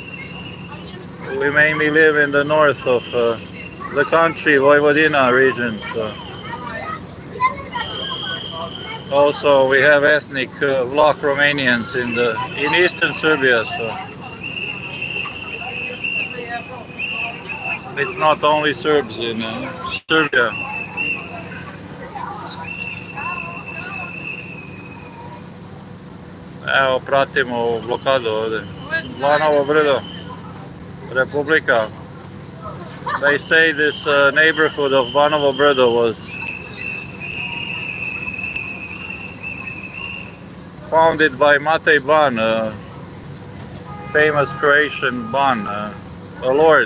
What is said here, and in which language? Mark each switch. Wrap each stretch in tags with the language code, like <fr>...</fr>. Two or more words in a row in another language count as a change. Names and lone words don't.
<en>We mainly live in the north of the country, Vojvodina region. So. Also, we have ethnic Vlach Romanians in eastern Serbia, so it's not only Serbs in Serbia.</en> <sr>Evo, pratimo blokadu ovdje. Lanovo brdo, Republika.</sr> <en>They say this neighborhood of Banovo Brdo was founded by Matej Ban, a famous Croatian Ban, a lord.</en>